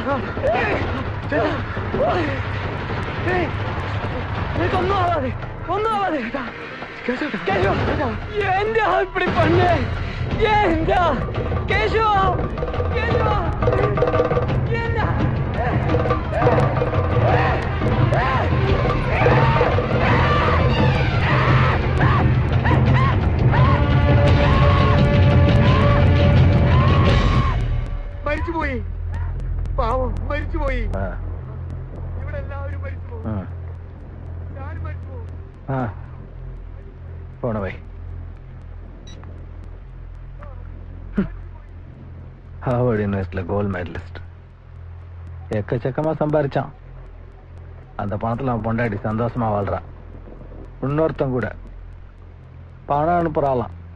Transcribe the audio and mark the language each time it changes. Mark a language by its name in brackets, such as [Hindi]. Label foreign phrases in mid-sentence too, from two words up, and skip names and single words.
[Tamil] ஒன்னும் ஆகாது, ஒன்னும் ஆகாது. ஏண்டா இப்படி பண்ணு? ஏண்டா கேஷு? [Malayalam] ஏண்டா മരിച്ചു പോയി? പാവം മരിച്ചു പോയി. ഇവിടെ എല്ലാവരും മരിച്ചു പോകും. ഞാൻ മരിച്ചു പോകും. [Tamil] போன வை. ஹார்வர்ட் யூனிவர்சிட்டியில் [English] gold medalist. [Tamil] எக்கச்சக்கமாக சம்பாரிச்சான். அந்த பணத்தில் அவன் பொண்டாடி சந்தோஷமா வாழ்றான். இன்னொருத்தன் கூட பணம் அனுப்புறாளாம்.